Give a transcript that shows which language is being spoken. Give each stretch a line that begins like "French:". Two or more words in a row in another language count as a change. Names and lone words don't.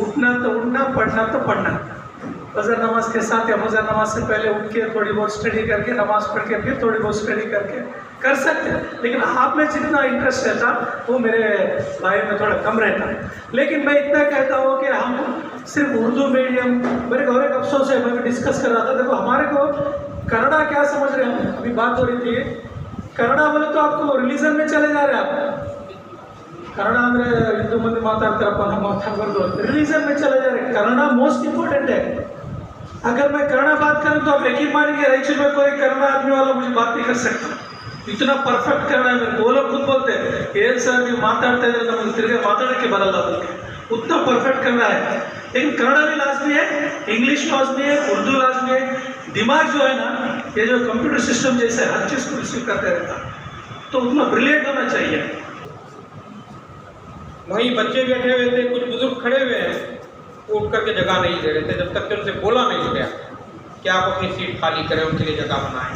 Hindi: उठना तो उठना, पढ़ना तो पढ़ना। फजर नमाज के साथ या फजर नमाज से पहले उठ के थोड़ी बहुत स्टडी करके, नमाज पढ़ के फिर थोड़ी बहुत स्टडी करके कर सकते हैं, लेकिन आप में जितना इंटरेस्ट रहता वो मेरे भाई में थोड़ा कम रहता है। लेकिन मैं इतना कहता हूँ कि हम सिर्फ उर्दू मीडियम, मेरे को एक अफसोस है, मैं भी डिस्कस कर रहा था, देखो हमारे को कन्नड़ा क्या समझ रहे हैं, अभी बात हो रही थी, कन्नड़ा बोले तो आपको रिलीजन में चले जा रहे हैं आप, कन्नड़ा
Kannada: ಅಂದರೆ ಹಿಂದೂ ಮಂದಿ ಮಾತಾಡ್ತಾರಪ್ಪ ನಮ್ಮ ಮಾತಾಡ್ಬಾರ್ದು,
Hindi: रिलीजन में चले जा रहे हैं। कन्नड़ा
English: most important
Hindi: है। अगर मैं कन्नड़ा बात करूं तो आप यकीन मानेंगे रायचूर में कोई कन्नड़ा आदमी वाला मुझे बात नहीं कर सकता, इतना परफेक्ट कन्नड़ा है मेरे को। वो लोग खुद बोलते हैं
Kannada: ಏನು ಸರ್ ನೀವು ಮಾತಾಡ್ತಾ ಇದ್ರೆ ನಮಗೆ ತಿರುಗಿ ಮಾತಾಡೋಕ್ಕೆ ಬರಲ್ಲ
Hindi: बोलते, उतना परफेक्ट कन्नड़ा है। लेकिन कन्नड़ा भी लाजमी है, इंग्लिश लाजमी है, उर्दू लाजमी है। दिमाग जो है ना, ये जो
English: computer system
Hindi: जैसे हर चीज़ को रिसीव करते रहता, तो उतना ब्रिलियंट होना चाहिए। वहीं बच्चे बैठे हुए थे, कुछ बुजुर्ग खड़े हुए हैं, उठ करके जगह नहीं दे रहे थे जब तक कि उनसे बोला नहीं गया कि आप अपनी सीट खाली करें, उनके लिए जगह बनाएं।